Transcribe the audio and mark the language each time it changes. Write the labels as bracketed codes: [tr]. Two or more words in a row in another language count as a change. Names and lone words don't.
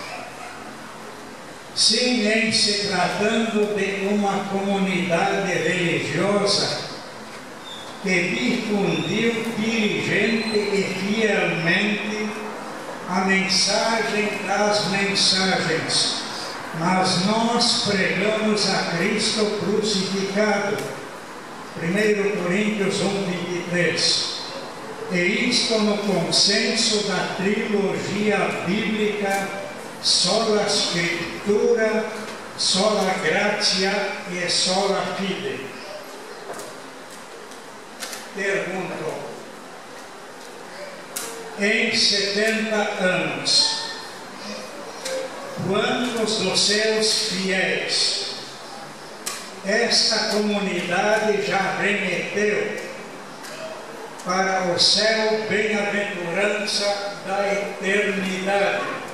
[pt] Sim, em se tratando de uma comunidade religiosa que difundiu diligente e fielmente a mensagem das mensagens, mas nós pregamos a Cristo crucificado. 1 Coríntios 1:23. E isto no consenso da trilogia bíblica [la] sola Scriptura, sola Gratia [pt] e [la] sola Fide. [pt] Pergunto: em 70 anos, quantos dos seus fiéis esta comunidade já remeteu para o céu, bem-aventurança da eternidade?